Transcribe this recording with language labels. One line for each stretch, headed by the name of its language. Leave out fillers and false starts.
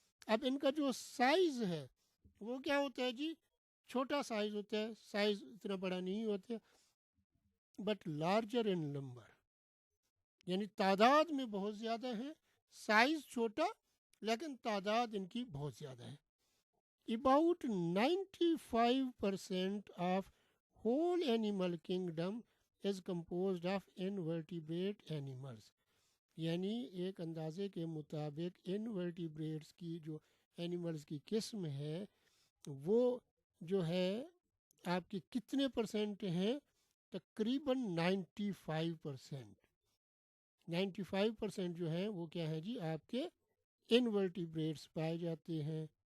Urdu: اب ان کا جو سائز ہے وہ کیا ہوتا ہے جی؟ چھوٹا سائز ہوتا ہے، سائز اتنا بڑا نہیں ہوتا،
English: But larger in number.
Urdu: یعنی تعداد میں بہت زیادہ ہیں، سائز چھوٹا لیکن تعداد ان کی بہت زیادہ ہے.
English: About 95% of whole animal kingdom is composed of invertebrate animals.
Urdu: یعنی ایک اندازے کے مطابق انورٹیبریٹس کی جو اینیملز کی قسم ہے وہ جو ہے آپ کی کتنے پرسنٹ ہیں؟ تقریباً 95%. 95% جو ہیں وہ کیا ہیں جی؟ آپ کے انورٹیبریٹس پائے جاتے ہیں.